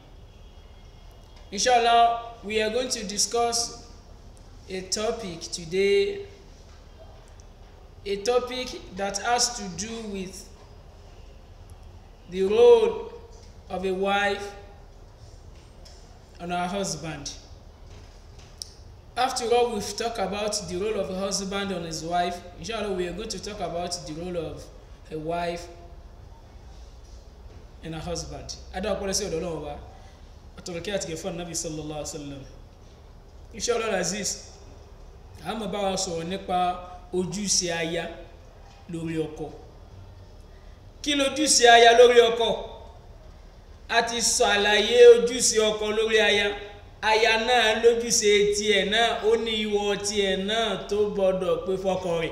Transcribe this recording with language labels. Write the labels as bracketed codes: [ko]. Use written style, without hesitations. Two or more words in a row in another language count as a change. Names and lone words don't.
[ar] إن شاء الله, [en] we are going to discuss a topic today, a topic that has to do with the role of a wife on her husband. After all, we've talked about the role of a husband on his wife. [ar] إن شاء الله, [en] we are going to talk about the role of a wife and her husband. Ada policy of the law. [yo] Atọ̀rọ̀kẹ́ àti gẹ̀fọ́n Nabi [ar] صلى الله عليه وسلم. إن شاء الله عزيز, [yo] a máa bá wa sọ̀rọ̀ nípa ojúṣe aya lórí ọkọ. Kí lójúṣe aya lórí ọkọ? A ti sọ àlàyé ojúṣe ọkọ lórí aya. Aya náà lójúṣe tiẹ̀ náà, ó ní ìwọ tiẹ̀ náà tó gbọ́dọ̀ pé fọ́kọ rẹ̀.